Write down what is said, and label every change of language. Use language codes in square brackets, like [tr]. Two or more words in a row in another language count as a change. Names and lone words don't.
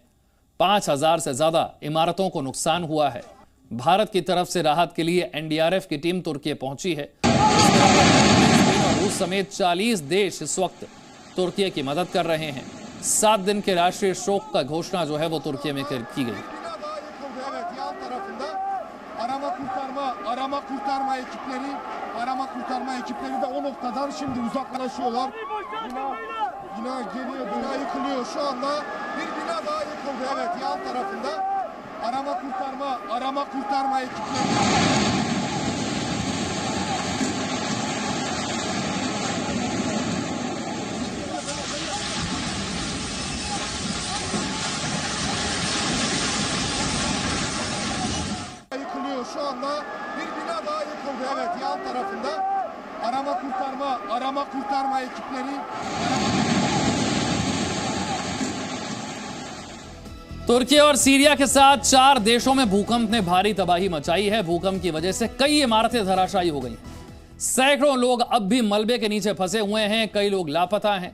[hi] 5000 से ज्यादा इमारतों को नुकसान हुआ है। भारत की तरफ से राहत के लिए एनडीआरएफ की टीम तुर्की पहुंची है। रूस समेत 40 देश इस वक्त तुर्की की मदद कर रहे हैं। 7 दिन के राष्ट्रीय शोक का घोषणा जो है वो तुर्की में की गई। [tr] Arama kurtarma ekipleri de o noktadan şimdi uzaklaşıyorlar. Bina geliyor, bina yıkılıyor. Şu anda bir bina daha yıkıldı. Evet, yan tarafında arama kurtarma ekipleri. Şu anda bir bina daha yıkıldı. Evet, yan tarafında arama kurtarma ekipleri. [hi] तुर्की और सीरिया के साथ 4 देशों में भूकंप ने भारी तबाही मचाई है। भूकंप की वजह से कई इमारतें धराशायी हो गई। सैकड़ों लोग अब भी मलबे के नीचे फंसे हुए हैं। कई लोग लापता हैं।